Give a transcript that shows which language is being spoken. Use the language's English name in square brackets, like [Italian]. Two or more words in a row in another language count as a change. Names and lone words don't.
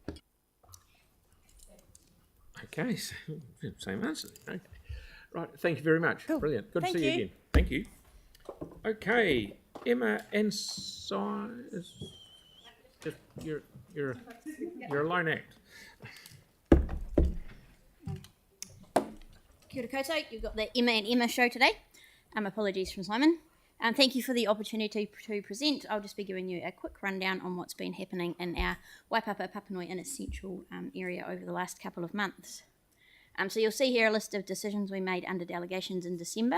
[English] Okay, so, same answer. Okay. Right, thank you very much. Cool. Brilliant. Good Thank to see you you. again. Thank you. Okay, Emma Ansai is just you're a lone act. [Māori] Kia ora koutou, [English] you've got the Emma and Emma show today. Apologies from Simon. Thank you for the opportunity to present. I'll just be giving you a quick rundown on what's been happening in our Waipapa Papanui Inner Central area over the last couple of months. So you'll see here a list of decisions we made under delegations in December.